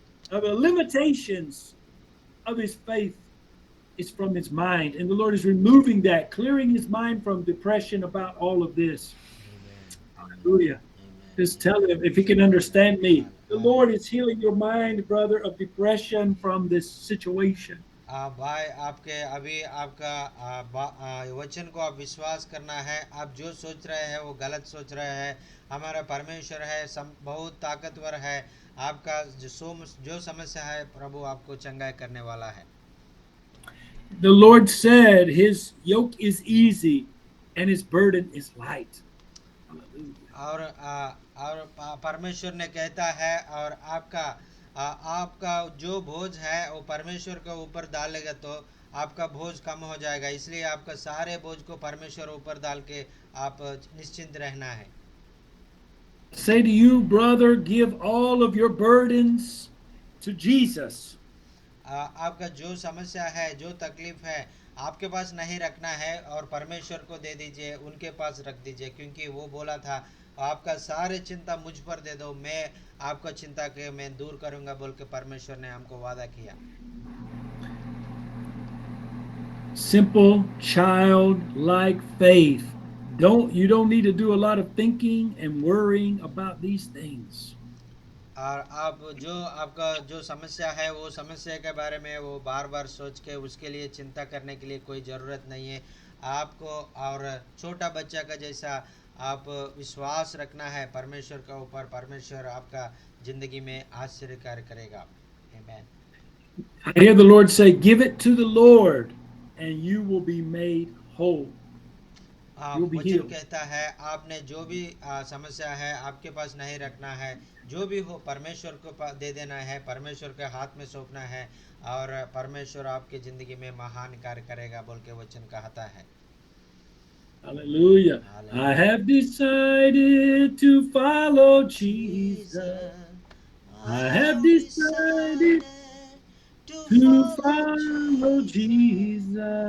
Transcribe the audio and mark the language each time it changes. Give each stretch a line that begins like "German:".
English: Of the limitations of his faith is from his mind, and the Lord is removing that, clearing his mind from depression about all of this. Hallelujah. Just tell him if he can understand me. The Lord is healing your mind, brother, of depression from this situation.
Hindi: भाई आपके अभी आपका वचन को आप विश्वास करना है। आप जो सोच रहे हैं वो गलत सोच रहे हैं। हमारा परमेश्वर है, बहुत ताकतवर है। आपका जो समस्या है प्रभु आपको चंगाई करने वाला है।
English: The Lord said his yoke is easy and his burden is light. Hallelujah.
Hindi: और परमेश्वर ने कहता है और आपका जो बोझ है वो परमेश्वर के ऊपर डालेगा तो आपका बोझ कम हो जाएगा। इसलिए आपका सारे बोझ को परमेश्वर ऊपर डाल के आप निश्चिंत रहना है।
English: Say to you, brother, give all of your burdens to Jesus.
Hindi: आपका जो समस्या है, जो तकलीफ है, आपके पास नहीं रखना है और परमेश्वर को दे दीजिए, उनके पास रख दीजिए, क्योंकि वो बोला था आपका सारे चिंता मुझ पर दे दो, मैं आपका चिंता के मैं दूर करूंगा बोल के परमेश्वर ने हमको वादा किया।
English: Simple child-like faith. You don't need to do a lot of thinking and worrying about these things.
Hindi: और आपका जो समस्या है वो समस्या के बारे में वो बार बार सोच के उसके लिए चिंता करने के लिए कोई ज़रूरत नहीं है आपको। और छोटा बच्चा का जैसा आप विश्वास रखना है परमेश्वर के ऊपर। परमेश्वर आपका जिंदगी में आश्चर्य कार्य करेगा।
English: Amen. I hear the Lord say, give it to the Lord and you will be made whole.
Hindi: वचन कहता है आपने जो भी समस्या है आपके पास नहीं रखना है, जो भी हो परमेश्वर को दे देना है, परमेश्वर के हाथ में सौंपना है और परमेश्वर आपके जिंदगी में महान कार्य करेगा बोल के वचन कहता है।
English: Hallelujah. I have decided to follow Jesus. I have decided to follow Jesus.